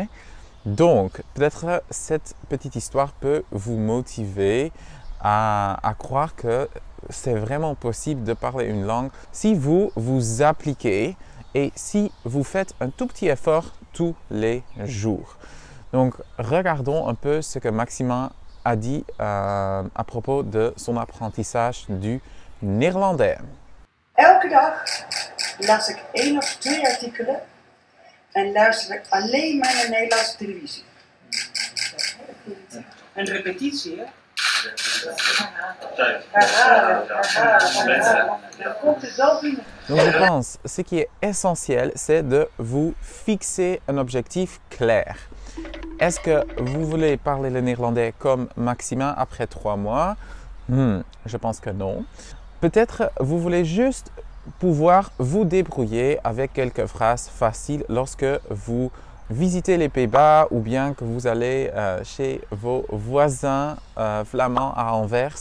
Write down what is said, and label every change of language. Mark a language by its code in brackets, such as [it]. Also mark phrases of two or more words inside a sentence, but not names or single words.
[fr] Donc, peut-être cette petite histoire peut vous motiver à croire que c'est vraiment possible de parler une langue si vous vous appliquez et si vous faites un tout petit effort tous les jours. Donc, regardons un peu ce que Maxima a dit à propos de son apprentissage du néerlandais. [nl] Elke dag las ik 1 of 2 artikelen en luister ik alleen maar naar Nederlandse televisie. Een repetitie, hè? Dan komt het wel binnen. [fr] Donc je pense, ce qui est essentiel, c'est de vous fixer un objectif clair. Est-ce que vous voulez parler le néerlandais comme Maxima après 3 mois? Je pense que non. Peut-être vous voulez juste pouvoir vous débrouiller avec quelques phrases faciles lorsque vous visitez les Pays-Bas ou bien que vous allez chez vos voisins flamands à Anvers.